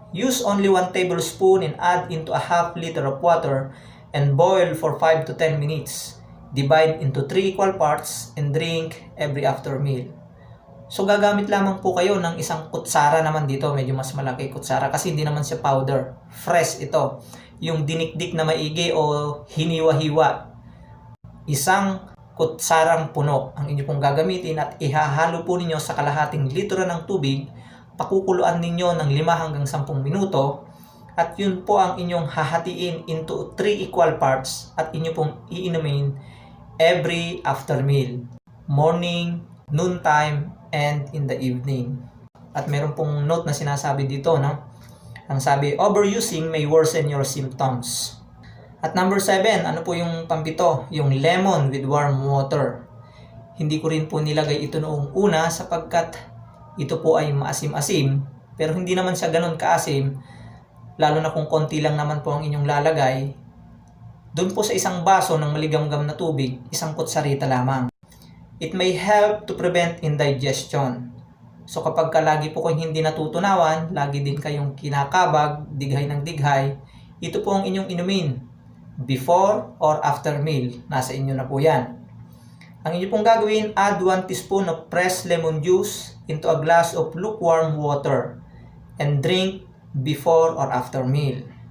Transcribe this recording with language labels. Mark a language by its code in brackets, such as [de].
[en] Use only 1 tablespoon and add into a half liter of water and boil for 5 to 10 minutes. Divide into 3 equal parts and drink every after meal. [tl] So gagamit lamang po kayo ng isang kutsara naman dito, medyo mas malaki kutsara kasi hindi naman siya powder. Fresh ito. Yung dinikdik na maigi o hiniwa-hiwa. Isang kutsarang puno ang inyo pong gagamitin at ihahalo po ninyo sa kalahating litro ng tubig. Pakukuluan ninyo ng 5 hanggang 10 minuto at yun po ang inyong hahatiin [en] into 3 equal parts [tl] at inyo pong iinumin [en] every after meal. Morning, noontime, and in the evening. [tl] At meron pong note na sinasabi dito, no? Ang sabi, [en] overusing may worsen your symptoms. [tl] At number 7, ano po yung pampito? Yung lemon with warm water. Hindi ko rin po nilagay ito noong una sapagkat ito po ay maasim-asim, pero hindi naman siya ganun kaasim, lalo na kung konti lang naman po ang inyong lalagay. Doon po sa isang baso ng maligamgam na tubig, isang kutsarita lamang. [en] It may help to prevent indigestion. [tl] So kapag lagi po kayong hindi natutunawan, lagi din kayong kinakabag, dighay ng dighay, ito po ang inyong inumin [en] before or after meal. [tl] Nasa inyo na po yan. Ang inyo pong gagawin, [en] add 1 teaspoon of fresh lemon juice into a glass of lukewarm water and drink before or after meal.